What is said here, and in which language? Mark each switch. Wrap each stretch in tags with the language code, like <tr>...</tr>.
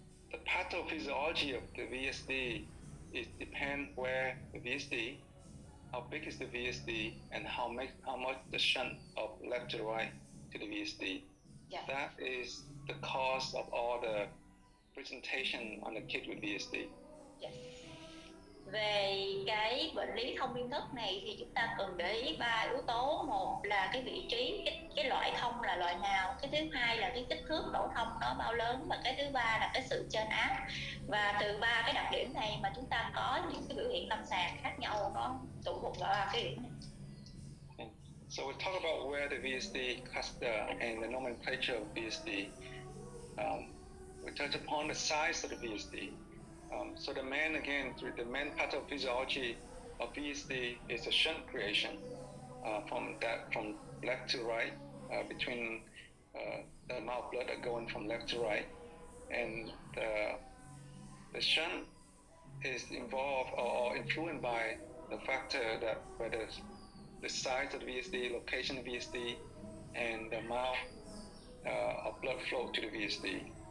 <en>The pathophysiology of the VSD is depend where the VSD, how big is the VSD, and how much the shunt of left to right to the VSD. Yeah. That is the cause of all the presentation on the kid with VSD. Yes.</en> <vi>Về cái bệnh lý thông liên thức này thì chúng ta cần để ý 3 yếu tố. Một là cái vị trí, cái loại thông là loại nào. Cái thứ hai là cái kích thước lỗ thông nó bao lớn. Và cái thứ ba là cái sự chênh áp. Và từ 3 cái đặc điểm này mà chúng ta có những cái biểu hiện lâm sàng khác nhau, nó tụ thuộc vào 3 cái điểm này.</vi> <en>Okay. So we talk about where the VSD cluster and the nomenclature of VSD. We touch upon the size of the VSD. So the main pathophysiology of VSD is a shunt creation from left to right between the amount of blood that going from left to right, and the shunt is involved or influenced by the factor that whether the size of the VSD, location of the VSD, and the amount of blood flow to the VSD.</en>